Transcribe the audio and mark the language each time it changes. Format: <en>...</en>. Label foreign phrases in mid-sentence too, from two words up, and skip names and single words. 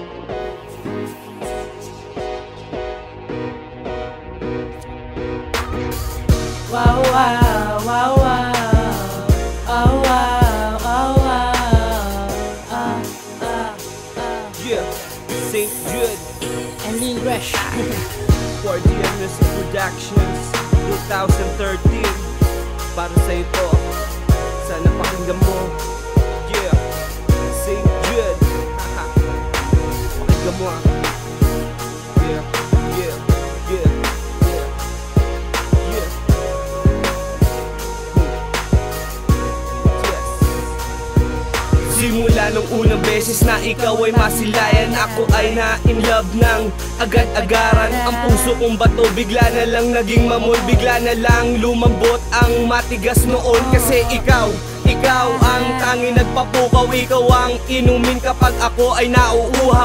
<en>Wow, wow, wow, wow. Oh, wow, oh, wow. Yeah, St. Jude And Lil Resh. 40 in Music Productions 2013.</en> <tl>Para sa ito, sana pakinggan mo. Yeah, St. Jude. Pakinggan mo.</tl> <en>Yeah, yeah, yeah, yeah, yeah. Yes.</en> <tl>Simula nung unang beses na ikaw ay masilayan, ako ay na-in love ng agad-agaran. Ang puso kong bato bigla na lang naging mamol, bigla na lang lumambot ang matigas noon. Kasi ikaw ang tanging nagpapukaw, ikaw ang inumin kapag ako ay nauuhaw.</tl>